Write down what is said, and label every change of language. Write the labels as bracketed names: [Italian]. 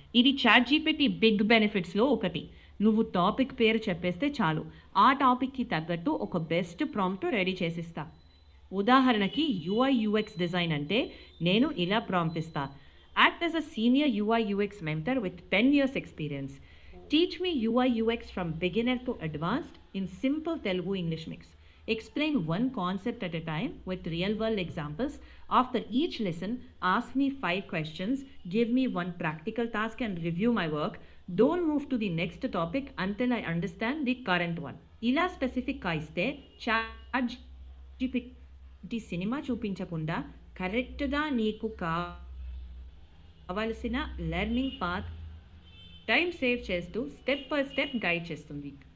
[Telugu] ఇది chat GPT big బెనిఫిట్స్‌లో ఒకటి. నువ్వు టాపిక్ పేరు చెప్పేస్తే చాలు. ఆ టాపిక్‌కి తగ్గట్టు ఒక బెస్ట్ ప్రాంప్ట్ రెడీ చేసిస్తా. ఉదాహరణకి యూఐ యూఎక్స్ డిజైన్ అంటే నేను ఇలా ప్రాంప్ట్ ఇస్తా. [English] Act as a senior UI UX mentor with 10 years experience. Teach me UI UX from beginner to advanced in simple Telugu English mix. Explain one concept at a time with real world examples. After each lesson, ask me 5 questions, give me one practical task, and review my work. Don't move to the next topic until I understand the current one. [Telugu] ఇలా స్పెసిఫిక్‌గా ఇస్తే chat GPT cinema చూపించకుండా కరెక్ట్‌గా నీకు కావలసిన learning path time save చేస్తూ step by step guide చేస్తుంది.